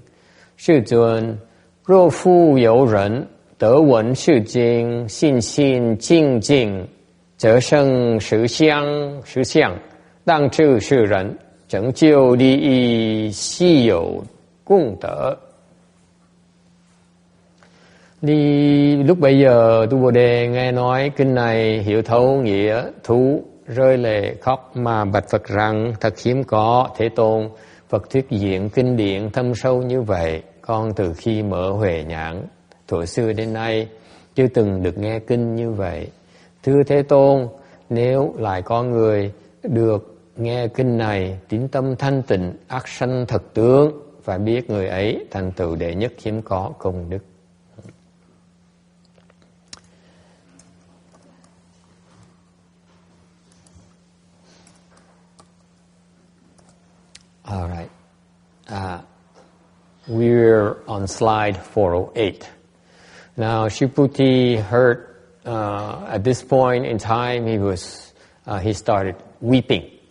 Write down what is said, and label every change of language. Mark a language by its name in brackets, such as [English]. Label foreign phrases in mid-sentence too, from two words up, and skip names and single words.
[Chinese] 世尊，若复有人得闻是经，信心精进，则生实相，当知是人成就利益，悉有功德。” [Vietnamese] Lúc bấy giờ Tu Bồ Đề nghe nói kinh này hiểu thấu nghĩa thú, rơi lệ khóc mà bạch Phật rằng: thật hiếm có Thế Tôn, Phật thuyết diễn kinh điển thâm sâu như vậy, con từ khi mở huệ nhãn thuở xưa đến nay chưa từng được nghe kinh như vậy. Thưa Thế Tôn, nếu lại có người được nghe kinh này tín tâm thanh tịnh, ác sanh thật tướng, phải biết người ấy thành tựu đệ nhất hiếm có công đức. [English] All right. We're on slide 408. Now, Shriputi heard at this point in time he started weeping.